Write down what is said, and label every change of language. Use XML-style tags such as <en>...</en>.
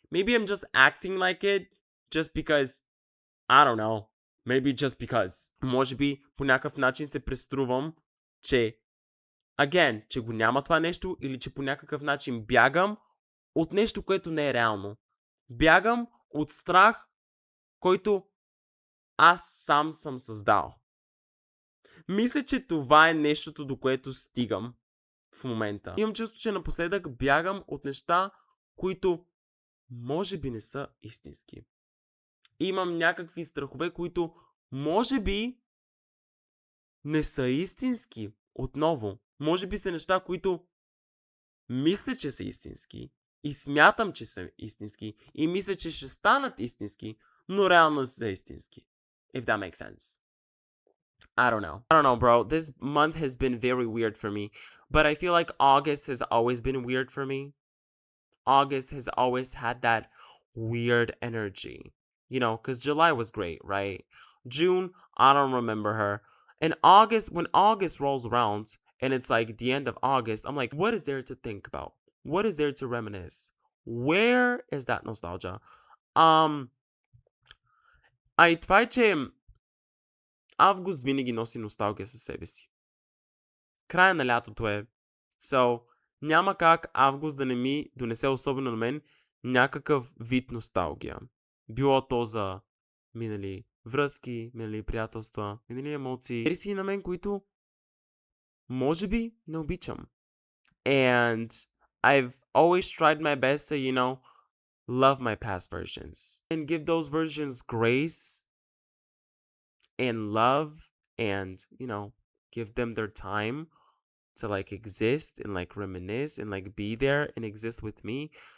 <en>Maybe I'm just acting like it just because, I don't know. Maybe just because.</en> <bg>Може би по някакъв начин се преструвам, че че го няма това нещо, или че по някакъв начин бягам от нещо, което не е реално. Бягам от страх, който аз сам съм създал. Мисля, че това е нещото, до което стигам в момента. Имам чувство, че напоследък бягам от неща, които може би не са истински. Имам някакви страхове, които може би не са истински. Отново. Може би са неща, които мисля, че са истински. И смятам, че са истински. И мисля, че ще станат истински, но реално са истински.</bg> <en>If that makes sense. I don't know, bro. This month has been very weird for me. But I feel like August has always been weird for me. August has always had that weird energy. You know, because July was great, right? June, I don't remember her. And August, when August rolls around and it's like the end of August, I'm like, what is there to think about? What is there to reminisce? Where is that nostalgia?</en> <bg>Това е, че август винаги носи носталгия със себе си. Края на лятото е. So, няма как август да не ми донесе, особено на мен, някакъв вид носталгия. Било то за минали връзки, минали приятелства, минали емоции. Ери си на мен, които може би не обичам.</bg> <en>And I've always tried my best to, love my past versions. And give those versions grace and love and, give them their time to like exist and like reminisce and like be there and exist with me.</en>